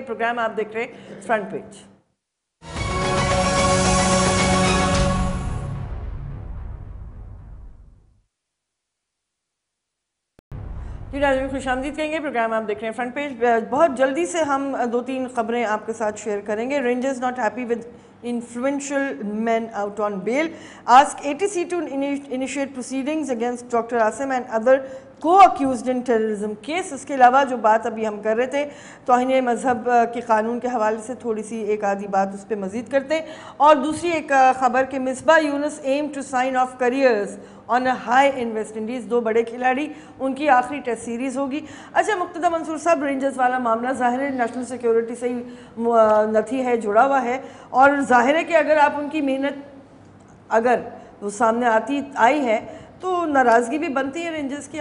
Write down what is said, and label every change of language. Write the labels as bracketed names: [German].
[Urdu] Programme آپ دیکھ رہے ہیں فرنٹ پیج. جی ناظرین خوش آمدید کہیں گے. پروگرام آپ دیکھ رہے ہیں فرنٹ پیج. بہت جلدی سے ہم 2-3 خبریں آپ کے ساتھ شیئر کریں گے. [English] Rangers not happy with influential men out on bail. Ask ATC to initiate proceedings against Dr. Asim and other کو accused in terrorism case. [Urdu] اس کے علاوہ جو بات ابھی ہم کر رہے تھے توہین مذہب کے قانون کے حوالے سے تھوڑی سی ایک آدھی بات اس پہ مزید کرتے ہیں. [English] اور دوسری ایک خبر کہ Misbah Younis aim to sign off careers on a high in West Indies. [Urdu] 2 بڑے کھلاڑی, ان کی آخری ٹیسٹ سیریز ہوگی. اچھا مقتدیٰ منصور صاحب, رینجرز والا معاملہ ظاہر ہے نیشنل سیکیورٹی سے ہی نتھی ہے, جڑا ہوا ہے, اور ظاہر ہے کہ اگر آپ ان کی محنت اگر وہ سامنے آئی ہے تو ناراضگی بھی بنتی ہے رینجرز کی.